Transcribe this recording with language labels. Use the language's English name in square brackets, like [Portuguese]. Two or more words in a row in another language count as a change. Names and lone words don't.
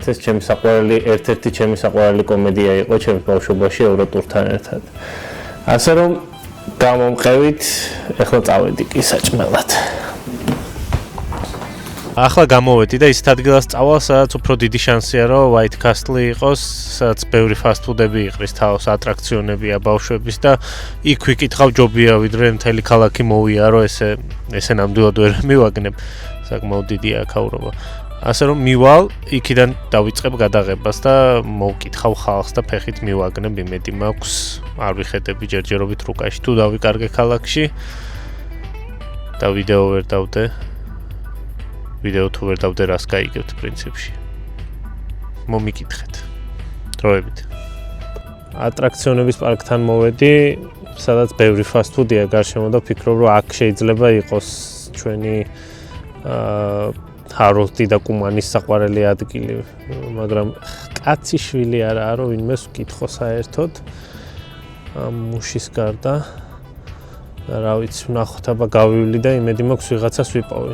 [Georgian] ეს ჩემი საყვარელი, ერთ-ერთი ჩემი საყვარელი კომედია იყო ჩემს ბავშვობაში ევროტურთან ერთად. ასე რომ გამომყევით, ეხლა წავედი კი საჭმელად. ახლა გამოვედი და ის ადგილას წავალ, სადაც უფრო დიდი შანსია, რომ White Castle იყოს, სადაც ბევრი [English] fast food- [Georgian] ები იყრის თავს, ატრაქციონებია ბავშვების და იქ ვიკითხავ ჯობია, ვიდრე მთელი ქალაქი მოვიარო, ესე ნამდვილად ვერ მივაგნებ. საკმაოდ დიდი აქაურობა. ასე რომ მივალ, იქიდან დავიწყებ გადაღებას და მოვკითხავ ხალხს და ფეხით მივაგნებ, იმედი მაქვს, არ ვიხედები ჯერჯერობით რუკაში თუ დავიკარგე ქალაქში და ვიდეო ვერ დავდე. ვიდეო თუ ვერ დავდე, რას გაიგებთ პრინციპში. მომიკითხეთ. დროებით. ატრაქციონების პარკთან მოვედი, სადაც ბევრი [English] fast food- [Georgian] ია გარშემო და ვფიქრობ, რომ აქ შეიძლება იყოს ჩვენი ჰაროლდი და კუმანის საყვარელი ადგილი, მაგრამ კაციშვილი არაა, რომ ვინმეს ვკითხო საერთოდ ამ მუშის გარდა. რა ვიცი, ვნახოთ, აბა გავივლი და იმედი მაქვს ვიღაცას ვიპოვი.